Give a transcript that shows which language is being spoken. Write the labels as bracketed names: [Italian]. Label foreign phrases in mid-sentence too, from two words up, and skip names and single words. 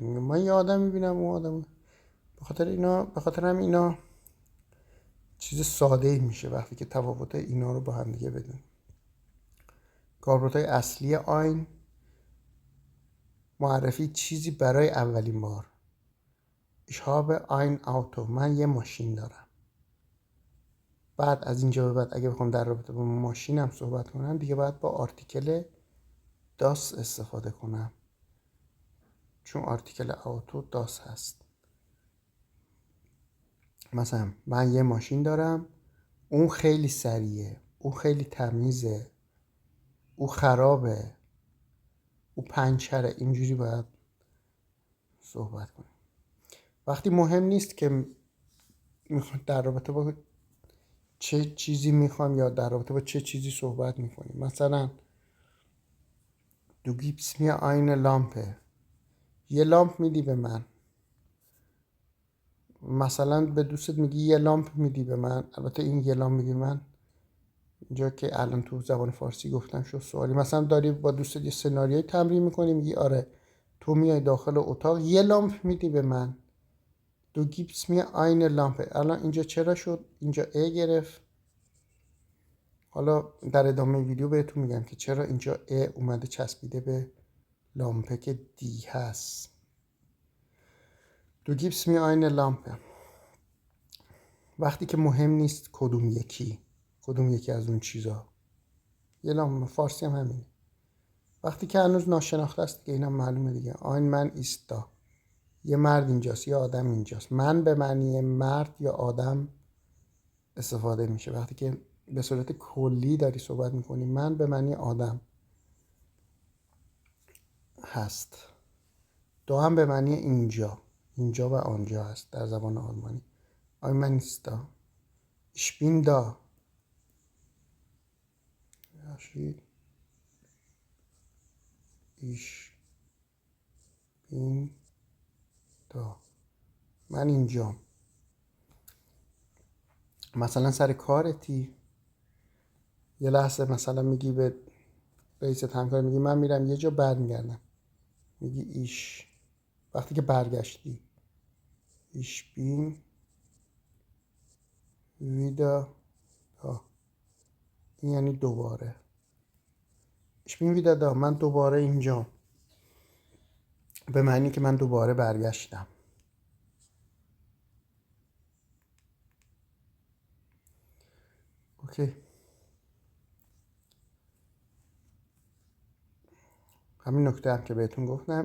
[Persian] میگم من یه آدم میبینم اون آدم. به خاطر هم اینا چیز ساده ای میشه وقتی که تفاوت اینا رو با هم دیگه بدونیم. کاربردهای اصلی آین: معرفی چیزی برای اولین بار. [German] Ich habe ein Auto، [Persian] من یه ماشین دارم. بعد از اینجا به بعد اگه بخوام در رابطه با ماشینم صحبت کنم دیگه باید با [German] Artikel das [Persian] استفاده کنم، چون [German] Artikel Auto das [Persian] هست. مثلا من یه ماشین دارم، اون خیلی سریعه، اون خیلی تمیزه، او خرابه، او پنچره. اینجوری باید صحبت کنیم. وقتی مهم نیست که میخوام در رابطه با چه چیزی میخوام یا در رابطه با چه چیزی صحبت میکنیم. [German] مثلا Du gibst mir eine Lampe، [Persian] یه لامپ میدی به من. مثلا به دوستت میگی یه لامپ میدی به من. البته این یه لامپ میدی من اینجا که الان تو زبان فارسی گفتم شد سوالی. مثلا داری با دوستت یه سناریوی تمرین میکنی، میگی آره تو میای داخل اتاق یه لامپ میدی به من. [German] Du gibst mir eine Lampe. [Persian] الان اینجا چرا شد؟ اینجا ا گرفت. حالا در ادامه ویدیو بهتون میگم که چرا اینجا ا اومده چسبیده به لامپه که دی هست. [German] Du gibst mir eine Lampe. [Persian] وقتی که مهم نیست کدوم یکی از اون چیزا. یه لامپ فارسی هم همینه. وقتی که هنوز ناشناخته است دیگه اینم معلومه دیگه. [German] Ein Mann ist da, [Persian] یه مرد اینجاست، یه آدم اینجاست. من به معنی مرد یا آدم استفاده میشه وقتی که به صورت کلی داری صحبت میکنی. من به معنی آدم هست. دو هم به معنی اینجا و آنجا هست در زبان آلمانی. [German] Ein Mann ist da, ich bin da. ich bin da، [Persian] من اینجام. مثلا سر کارتی یه لحظه مثلا میگی به رئیست همکار، میگی من میرم یه جا برمیگردم، میگی ایش. وقتی که برگشتی [German] ich bin wieder da، [Persian] این یعنی دوباره. [German] ich bin wieder da، [Persian] من دوباره اینجام، به معنی که من دوباره برگشتم. اوکی. همین نکته هم که بهتون گفتم.